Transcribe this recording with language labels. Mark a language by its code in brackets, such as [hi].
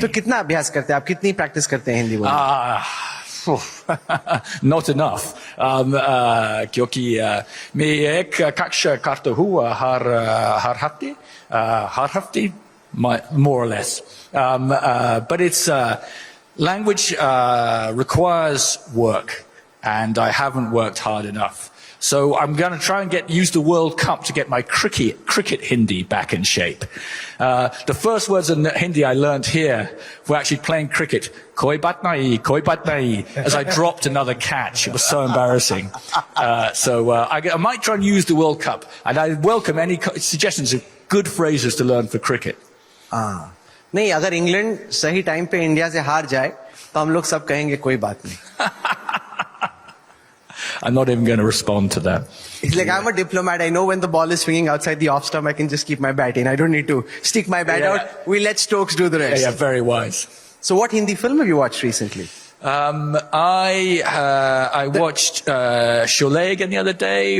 [hi] तो कितना अभ्यास करते हैं आप? कितनी प्रैक्टिस करते हैं हिंदी बोलने? [en] Not enough. [hi] क्योंकि मैं एक कक्षा करता हूँ हर हफ्ते [en] more or less. But it's language requires work, and I haven't worked hard enough. So I'm going to try and use the World Cup to get my cricket Hindi back in shape. The first words in Hindi I learned here were actually playing cricket. [hi] Koi baat nahi, [en] as I dropped another catch. It was so embarrassing. So I might try and use the World Cup, and I welcome any suggestions of good phrases to learn for cricket. [hi] नहीं, अगर England सही time पे India से हार जाए तो हम लोग सब कहेंगे कोई बात नहीं. [en] I'm not even going to respond to that. It's like I'm a diplomat. I know when the ball is swinging outside the off stump, I can just keep my bat in. I don't need to stick my bat out. We let Stokes do the rest. Yeah, very wise. So what Hindi film have you watched recently? I watched Sholay again the other day.